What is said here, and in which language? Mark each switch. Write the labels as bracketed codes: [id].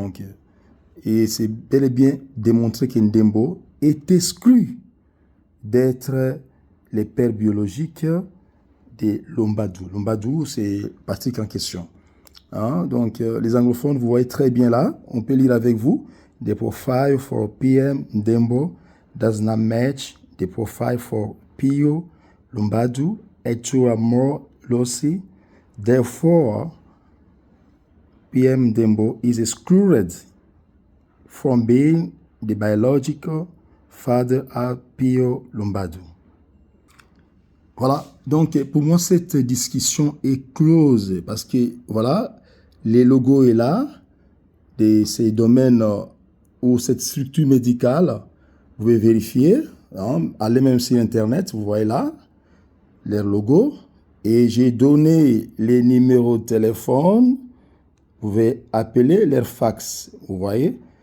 [fr] Donc, et c'est bel et bien démontré que Ndembo est exclu d'être le père biologique de Lombadou. Lombadou, c'est Patrick en question. Hein? Donc, les anglophones, vous voyez très bien là. On peut lire avec vous. [en] The profile for PM Ndembo does not match the profile for Pio Lombadou and two or more loci. Therefore, PM Ndembo is excluded from being the biological father of Pio Lombadou. [fr] Voilà, donc pour moi cette discussion est close parce que voilà, les logos est là de ces domaines ou cette structure médicale, vous pouvez vérifier, hein, allez même sur internet, vous voyez là leur logo et j'ai donné les numéros de téléphone, vous pouvez appeler leur fax, vous voyez.